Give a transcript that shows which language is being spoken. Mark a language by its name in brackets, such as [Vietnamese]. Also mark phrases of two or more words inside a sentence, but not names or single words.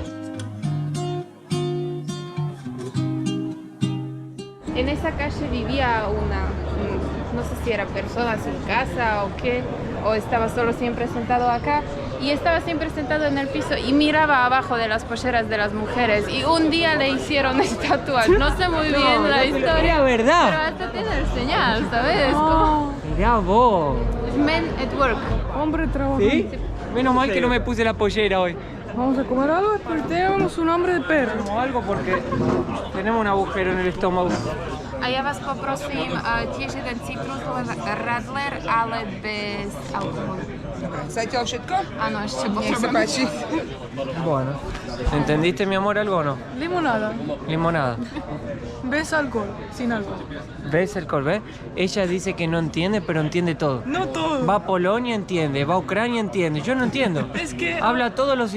[Spanish] En esa calle vivía no sé si era persona sin casa o qué, o estaba solo siempre sentado acá, y estaba siempre sentado en el piso y miraba abajo de las polleras de las mujeres, y un día le hicieron estatua, no sé muy bien la historia, Era verdad. pero hasta tiene el señal, ¿sabes? Como Mirá vos. [English] men at work. [Spanish] Hombre trabajando. ¿Sí? Menos mal que no me puse la pollera hoy. Vamos a comer algo, pero tenemos un hambre de perro. Como algo porque tenemos un agujero en el estómago. [Slovak] A ja vás poprosím tiež jeden citrus radler, ale bez alkoholu. Zatiaľ všetko? Áno, ešte Nech sa potrebujem. páči. [Spanish] Bueno. ¿Entendiste, mi amor, algo o no? Limonada. Limonada. ¿Ves alcohol? Sin alcohol. ¿Ves el Corvette? Ella dice que no entiende, pero entiende todo. No todo. Va a Polonia, entiende. Va a Ucrania, entiende. Yo no entiendo. Es que... Habla todos los